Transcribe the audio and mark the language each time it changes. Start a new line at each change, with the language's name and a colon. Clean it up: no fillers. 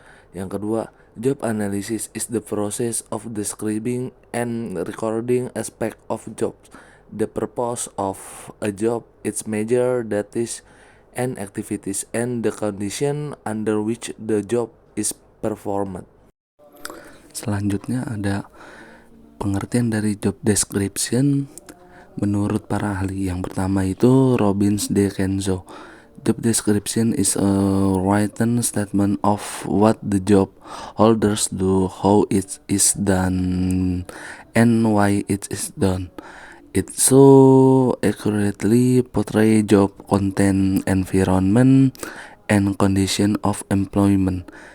Indonesian: Yang kedua,
English: job analysis is the process of describing and recording aspect of jobs. The purpose of a job, its major duties and activities, and the condition under which the job is performed.
Indonesian: Selanjutnya ada pengertian dari job description menurut para ahli. Yang pertama itu Robbins de Kenzo.
English: Job description is a written statement of what the job holders do, how it is done, and why it is done. It so accurately portray job content, environment, and condition of employment.